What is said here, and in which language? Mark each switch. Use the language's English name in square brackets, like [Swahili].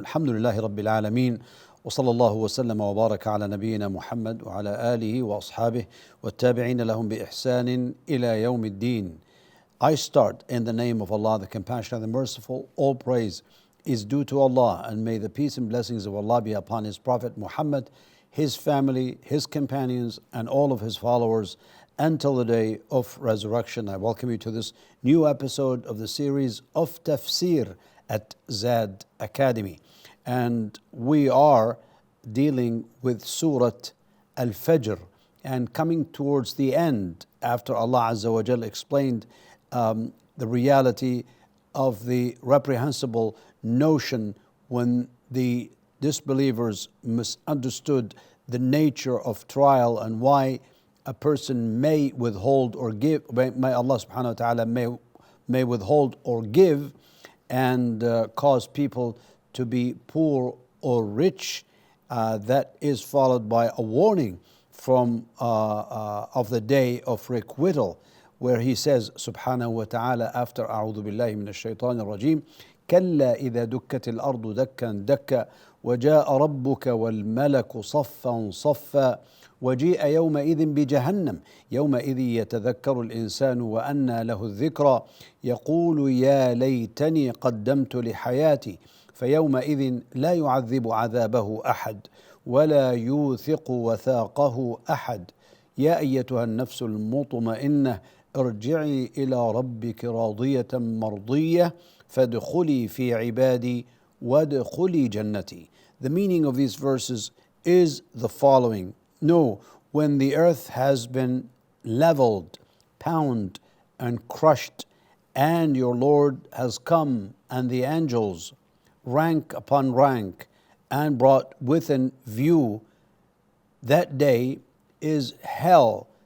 [Arabic] الحمد لله رب العالمين، وصلى الله وسلم وبارك على نبينا محمد وعلى آله وأصحابه والتابعين لهم بإحسان إلى يوم الدين. [English] I start in the name of Allah, the Compassionate and the Merciful. All praise is due to Allah, and may the peace and blessings of Allah be upon His Prophet Muhammad, his family, his companions, and all of his followers until the day of resurrection. I welcome you to this new episode of the series of Tafsir at Zad Academy. And we are dealing with Surah Al-Fajr and coming towards the end after Allah Azza wa Jal explained the reality of the reprehensible notion when the disbelievers misunderstood the nature of trial and why a person may withhold or give, may Allah subhanahu wa ta'ala may withhold or give and cause people to be poor or rich. That is followed by a warning from of the day of requital, where he says subhanahu wa ta'ala after [Arabic] أعوذ بالله من الشيطان الرجيم كلا إذا دكت الأرض دكا دكا وجاء ربك والملك صفا صفا وجيء يومئذ بجهنم يومئذ يتذكر الإنسان وأنى له الذكرى يقول يا ليتني قدمت لحياتي فيومئذ لا يعذب عذابه أحد ولا يوثق وثاقه أحد يا أيتها النفس المطمئنة ارجعي إلى ربك راضية مرضية فادخلي في عبادي وادخلي جنتي. [English] The meaning of these verses is the following. No, when the earth has been leveled, pounded, and crushed, and your Lord has come, and the angels, rank upon rank, and brought within view, that day is hell.